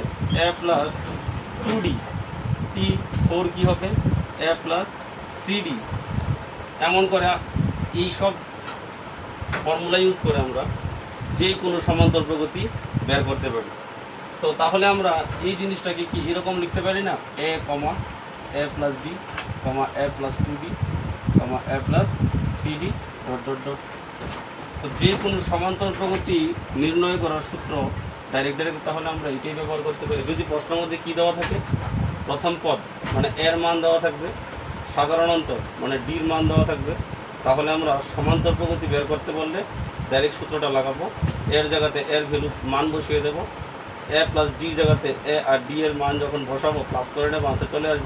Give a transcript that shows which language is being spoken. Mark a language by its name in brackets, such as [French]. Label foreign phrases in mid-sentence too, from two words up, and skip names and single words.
[English] A plus 2D। T4 [Bangla] কি হবে? [English] A plus 3D। [Bangla] এমন করে এই সব [English] formula use [Bangla] করে আমরা যে কোনো সমান্তর প্রগতি বের করতে পারি। তো তাহলে আমরা এই জিনিসটাকে কি এরকম লিখতে পারি না? [English] A, A plus D, A plus 2D, A plus 3D ... [Bangla] তো যে কোনো সমান্তর প্রগতি নির্ণয় করার সূত্র ডাইরেক্ট তাহলে আমরা এটাই ব্যবহার করতে পারি। যদি প্রশ্নের মধ্যে কী দেওয়া থাকে? প্রথম পদ মানে এর মান দেওয়া থাকবে, সাধারণত মানে ডির মান দেওয়া থাকবে, তাহলে আমরা সমান্তর প্রগতি বের করতে বললে ডাইরেক্ট সূত্রটা লাগাবো, এর জায়গাতে এর ভ্যালু মান বসিয়ে দেবো, [English] a plus d [Bangla] জায়গাতে এ আর ডি এর মান যখন বসাবো প্লাস করে নেবো, আনসার চলে আসবে।